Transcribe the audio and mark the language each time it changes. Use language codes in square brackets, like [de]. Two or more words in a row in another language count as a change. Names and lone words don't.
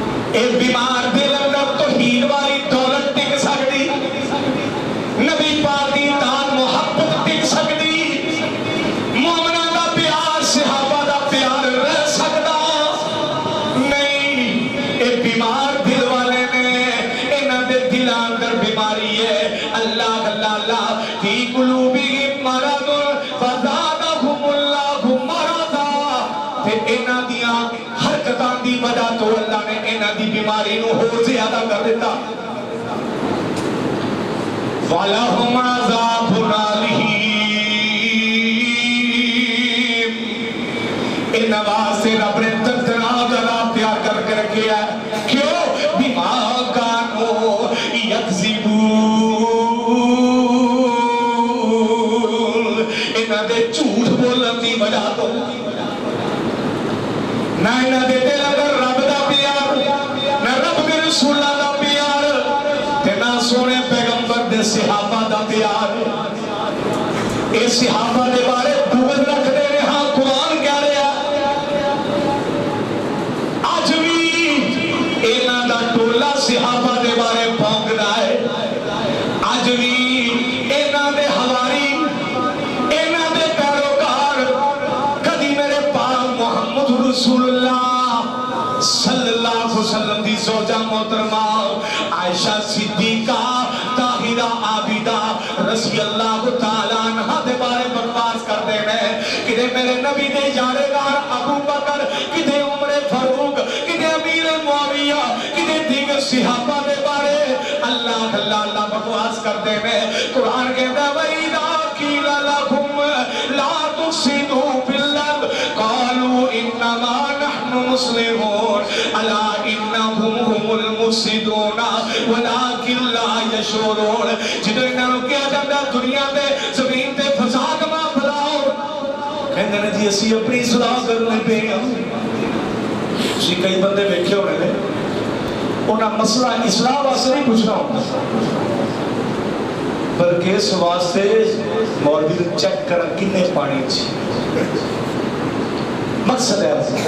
[pa] اے بیمار دل اندر توحید والی دولت ٹک سکتی، نبی پاک دی دان محبت ٹک سکتی، مومنہ دا پیار صحابہ دا پیار رہ سکتا نہیں۔ اے بیمار دل والے نے انہاں دے دلاں اندر بیماری ہے۔ [ar] اللہ اللہ اللہ فی قلوبہم مرض فزادہم اللہ مرضا، [pa] تے انہاں دیاں حرکتاں دی وجہ تو اللہ نے انہاں دی بیماری نو ہور زیادہ کر دیتا۔ [ar] وَلَهُمْ عَذَابٌ عَلِيمٌ، [pa] ان واسطے رب نے دردناک عذاب تیار کر کے رکھیا ہے۔ [ar] کیوں؟ بِمَا كَانُوا يَكْذِبُونَ، [pa] انہاں دے جھوٹ بولن دی وجہ تو نہ انہاں دے دل اندر رب دا پیار، نہ رب دے رسولاں دا پیار، تے نہ سونے پیغمبر دے صحابہ دا پیار۔ اے صحابہ دے بارے بغض رکھ دے رہے ہاں، قرآن کہہ رہا اج بھی انہاں دا ٹولا صحابہ دے بارے بھونکدا ہے، اج بھی انہاں دے حواری، انہاں دے پیروکار کدی میرے پاک محمد رسول اللہ [ar] صلی اللہ علیہ وسلم [pa] دی زوجہ محترمہ عائشہ صدیقہ طاہرہ عابدہ [ar] رضی اللہ تعالیٰ عنہ [pa] دے بارے بکواس کر دے میں، کدے میرے نبی دے یارگار ابو بکر، کدے عمر فاروق، کدے امیر معاویہ، کدے دیگر صحابہ دے بارے اللہ اللہ اللہ بکواس کر دے میں۔ [ur] قرآن کہتا ہے [ar] وَإِذَا قِيلَ لَهُمْ لَا تُفْسِدُوا فِي الْأَرْضِ قَالُوا إِنَّمَا نَحْنُ مُسْلِمُونَ أَلَا إِنَّهُمْ هُمُ الْمُفْسِدُونَ وَلَٰكِن لَا يَشْعُرُونَ۔ [pa] جدو انہوں کیا جاتا دنیا تے زمین تے فساد ماں پھیلاؤ، کہندے نے جی اسی اپنی اصلاح کرنے پہ اسی کئی بندے ویکھے ہونے نے انہاں مسئلہ اصلاح واسطے نہیں پوچھنا ہوتا، بلکہ اس واسطے مولوی چیک کرا کنے پانی چی مقصد ہے۔